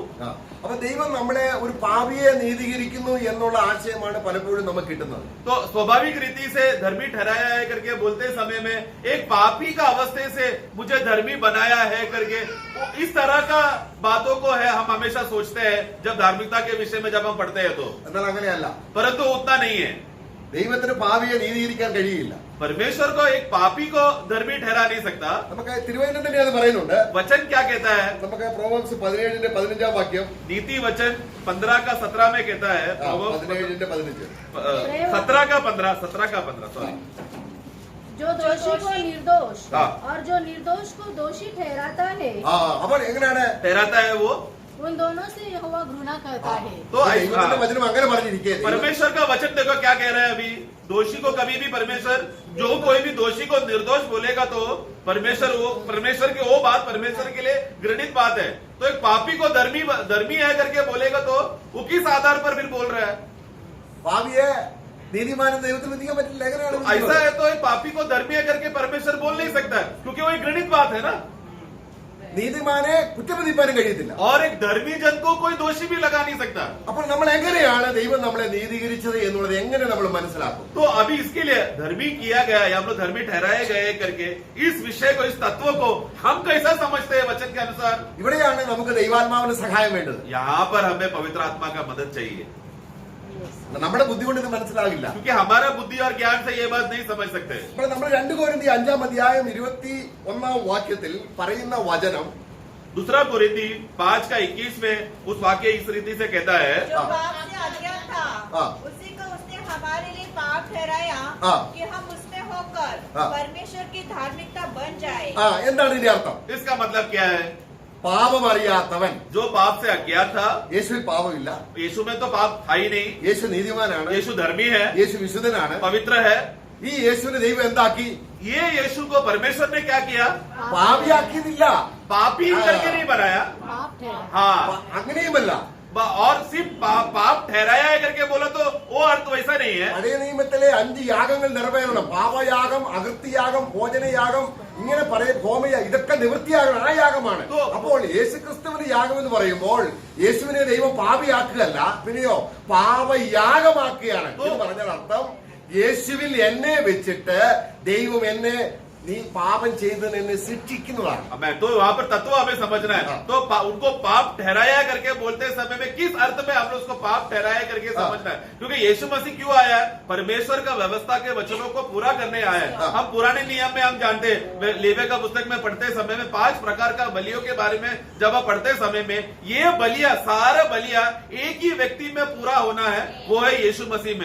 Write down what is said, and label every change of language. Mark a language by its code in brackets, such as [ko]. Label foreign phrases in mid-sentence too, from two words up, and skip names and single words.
[ml] അപ്പൊ ദൈവം നമ്മളെ ഒരു പാപിയെ നീതീകരിക്കുന്നു എന്നുള്ള ആശയമാണ് പലപ്പോഴും നമുക്ക് കിട്ടുന്നത്. [hi] तो स्वाभाविक रीति से धर्मी ठहराया है करके बोलते समय में एक पापी का अवस्थे से मुझे धर्मी बनाया है करके इस तरह का बातों को है हम हमेशा सोचते हैं जब धार्मिकता के विषय में जब हम पढ़ते हैं तो. [ml] എന്നാൽ അങ്ങനെയല്ല. [hi] परंतु उतना नहीं है. [ml] ദൈവത്തിന് പാപിയെ നീതീകരിക്കാൻ കഴിയില്ല. [hi] परमेश्वर को एक पापी को धर्मी ठहरा नहीं सकता. [ml] നമുക്ക് തിരുവചനം തന്നെ അത് പറയുന്നുണ്ട്. [hi] वचन क्या कहता है? [ml] നമുക്ക് പ്രോവർബ്സ് 17-15 വാക്യം. [hi] नीति वचन 15 का 17 में कहता है. 17-15 17 का 15 सॉरी. जो दोषी को निर्दोष हाँ. और जो निर्दोष को दोषी ठहराता है, [ml] അപ്പോൾ എങ്ങനെയാണ് [hi] ठहराता है वो उन दोनों से यहोवा घृणा करता है. तो [ml] ദൈവത്തിന്റെ വചനം അങ്ങനെ പറഞ്ഞിരിക്കുകയാണ്. [hi] परमेश्वर का वचन देखो क्या कह रहा है अभी. दोषी को कभी भी परमेश्वर जो कोई भी दोषी को निर्दोष बोलेगा तो परमेश्वर की वो बात परमेश्वर के लिए घृणित बात है. तो एक पापी को धर्मी है करके बोलेगा तो वो किस आधार पर फिर बोल रहा है? [ml] പാപിയെ നീതിമാനും ദൈവത്തിന് വിധിക്കാൻ പറ്റില്ല. എങ്ങനെയാണ് [hi] ऐसा है तो एक पापी को धर्मी है करके परमेश्वर बोल नहीं सकता है क्योंकि वो एक घृणित बात है ना. [ml] നീതിമാനെ കുറ്റപ്പെടുത്താനും കഴിയത്തില്ല. [hi] और एक धर्मी जन को कोई दोषी भी लगा नहीं सकता. [ml] അപ്പോൾ നമ്മൾ എങ്ങനെയാണ് ദൈവം നമ്മളെ നീതീകരിച്ചത് എന്നുള്ളത് എങ്ങനെ നമ്മൾ മനസ്സിലാക്കും? [hi] तो अभी इसके लिए धर्मी किया गया या हम लोग धर्मी ठहराए गए करके इस विषय को इस तत्व को हम कैसा समझते हैं वचन के अनुसार? [ml] ഇവിടെയാണ് നമുക്ക് ദൈവാത്മാവിന്റെ സഹായം വേണ്ടത്. [hi] यहाँ पर हमें पवित्र आत्मा का मदद चाहिए [ml] നമ്മുടെ ബുദ്ധി കൊണ്ട് ഇത് മനസ്സിലാകില്ല. [hi] क्योंकि हमारा बुद्धि और ज्ञान से ये बात नहीं समझ सकते. [ml] ഇപ്പോൾ നമ്മൾ 2 കൊരിന്ത്യർ 5-ാം അധ്യായം 21-ാം വാക്യത്തിൽ പറയുന്ന വചനം [hi] दूसरा कोरिन्थी 5 का 21 में उस वाक्य इस रीति से कहता है. जो पाप से अज्ञान था हाँ. उसी को उसने हमारे लिए पाप ठहराया हाँ. कि हम उसमें होकर हाँ. परमेश्वर की धार्मिकता बन जाए. [ml] എന്താണ് ഇതിന്റെ അർത്ഥം? [hi] इसका मतलब क्या है? [ml] പാപം അറിയാത്തവൻ [hi] जो पाप से अज्ञात था, [ml] യേശുവിൽ പാപമില്ല. [hi] यीशु में तो पाप था ही नहीं. [ml] യേശു നീതിമാനാണ്. [hi] यीशु धर्मी है, [ml] യേശു വിശുദ്ധനാണ്. [hi] पवित्र है. [ml] ഈ യേശുവിനെ ദൈവം എന്താക്കി? [hi] ये यीशु को परमेश्वर ने क्या किया? [ml] പാപിയാക്കിയതില്ല. [hi] पापी करके नहीं बनाया. पाप ठहरा. हाँ. [ml] അങ്ങനെയുമല്ല. [hi] और सिर्फ पाप ठहराया है करके बोला तो वो अर्थ वैसा नहीं है. [ml] പഴയ നിയമത്തിലെ 5 യാഗങ്ങൾ നിറവേറണം. പാപയാഗം, അകൃത്യയാഗം, ഭോജനയാഗം, ഇങ്ങനെ ഹോമയ ഇതൊക്കെ നിവൃത്തിയാകണം. ആ യാഗമാണ്. അപ്പോൾ യേശുക്രിസ്തുവിന്റെ യാഗം എന്ന് പറയുമ്പോൾ യേശുവിനെ ദൈവം പാപിയാക്കുകയല്ല, പിന്നെയോ പാപയാഗമാക്കുകയാണ്. എന്ന് പറഞ്ഞാൽ അർത്ഥം യേശുവിൽ എന്നെ വെച്ചിട്ട് ദൈവം എന്നെ നീ പാപം ചെയ്തതിന് എന്നെ ശിക്ഷിക്കുന്നതാണ്. [hi] तो वहाँ पर तत्व हमें समझना है. तो उनको पाप ठहराया करके बोलते समय में किस अर्थ में हमने उसको पाप ठहराया करके समझना है. क्योंकि यीशु मसीह क्यों आया है? परमेश्वर का व्यवस्था के वचनों को पूरा करने आया है. हम पुराने नियम में हम जानते हैं, लेवे का पुस्तक में पढ़ते समय में 5 प्रकार का बलियों के बारे में जब आप पढ़ते समय में ये बलिया सारा बलिया एक ही व्यक्ति में पूरा होना है, वो है यीशु मसीह में.